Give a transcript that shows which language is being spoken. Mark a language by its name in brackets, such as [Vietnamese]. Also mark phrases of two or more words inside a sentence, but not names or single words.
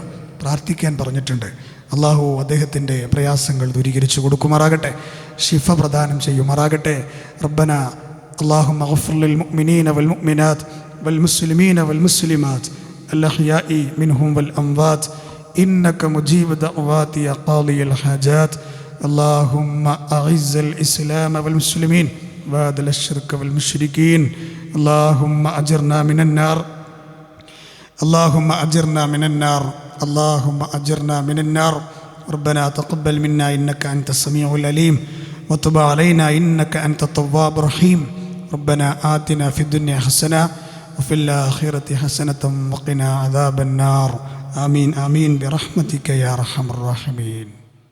[Malayalam] പ്രാർത്ഥിക്കാൻ പറഞ്ഞിട്ടുണ്ട്. അള്ളാഹു അദ്ദേഹത്തിൻ്റെ പ്രയാസങ്ങൾ ദൂരീകരിച്ചു കൊടുക്കുമാറാകട്ടെ, ഷിഫ പ്രദാനം ചെയ്യുമാറാകട്ടെ. [Arabic] ربنا اللهم اغفر للمؤمنين والمؤمنات والمسلمين والمسلمات الأحياء منهم والأموات إنك مجيب دعوات يا قاضي الحاجات اللهم أعز الإسلام والمسلمين وأذل الشرك والمشركين اللهم أجرنا من النار اللهم أجرنا من النار اللهم أجرنا من النار ربنا تقبل منا إنك أنت السميع العليم وتب علينا إنك أنت التواب الرحيم ربنا آتنا في الدنيا حسنة وفي الآخرة حسنة وقنا عذاب النار آمين آمين برحمتك يا أرحم الراحمين.